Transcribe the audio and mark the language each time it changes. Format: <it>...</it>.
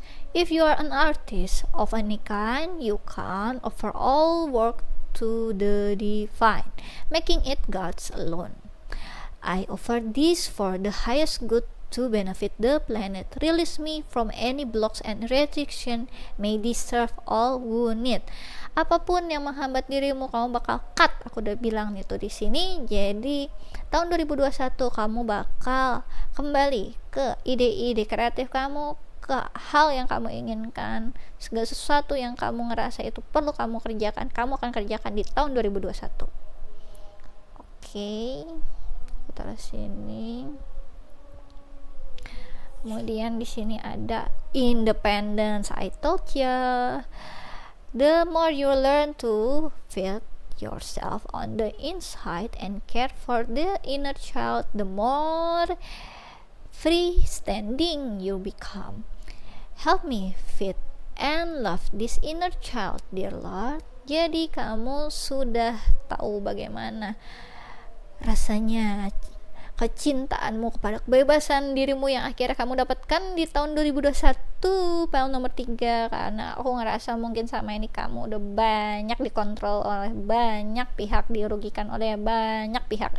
<en>If you are an artist of any kind, you can offer all work to the divine, making it God's alone. I offer this for the highest good to benefit the planet. Release me from any blocks and restriction. May this serve all who need.</en> <id>Apapun yang menghambat dirimu, kamu bakal cut. Aku udah bilang itu di sini. Jadi tahun 2021 kamu bakal kembali ke ide-ide kreatif kamu, ke hal yang kamu inginkan, segala sesuatu yang kamu ngerasa itu perlu kamu kerjakan, kamu akan kerjakan di tahun 2021. Oke, aku taruh sini. Kemudian di sini ada independence.</id> <en>I told ya, the more you learn to feel yourself on the inside and care for the inner child, the more freestanding you become. Help me feed and love this inner child, dear Lord.</en> <id>Jadi kamu sudah tahu bagaimana rasanya kecintaanmu kepada kebebasan dirimu yang akhirnya kamu dapatkan di tahun 2021, file nomor 3. Karena aku ngerasa mungkin sama ini kamu udah banyak dikontrol oleh banyak pihak, dirugikan oleh banyak pihak.</id>